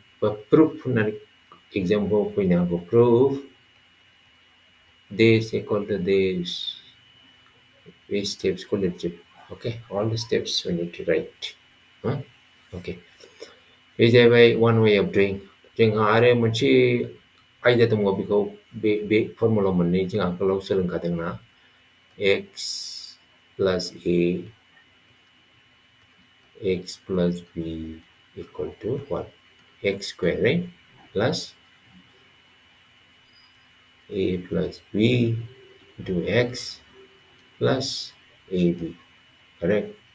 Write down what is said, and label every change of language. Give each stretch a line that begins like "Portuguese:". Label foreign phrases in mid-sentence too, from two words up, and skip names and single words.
English: But proof example proof this equal to this. Which steps collected? Okay, all the steps we need to write. Huh? Okay. Is there one way of doing?
Bodo: जोंहा आरो मोनसे आयदा दङ बेखौ बे फर्मुला मोननै जों आगोलाव सोलोंखादोंना
English: x plus a x plus b equal to what? X square, right? Plus a plus b into x plus ab, correct?